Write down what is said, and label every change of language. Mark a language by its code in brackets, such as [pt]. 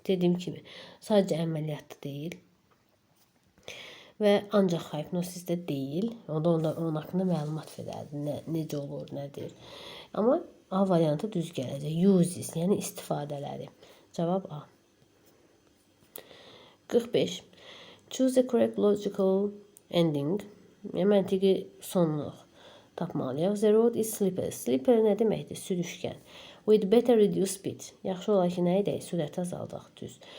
[az] Dediyim kimi, sadəcə əməliyyatda deyil. Və ancaq hipnosisdə deyil. Onda onun haqqında məlumat verərdim. Necə olur, nədir. Amma A variantı düz gələcək. Uses, yəni istifadələri. Cavab A. 45. [en] Choose the correct logical ending. [az] Məntiqi sonluq tapmalıyıq. [en] The road is slippery. Slippery [az] nə deməkdir? Sürüşkən. [en] We'd better reduce speed. [az] Yaxşı olar ki, nə edək? Sürəti azaldaq. Düz.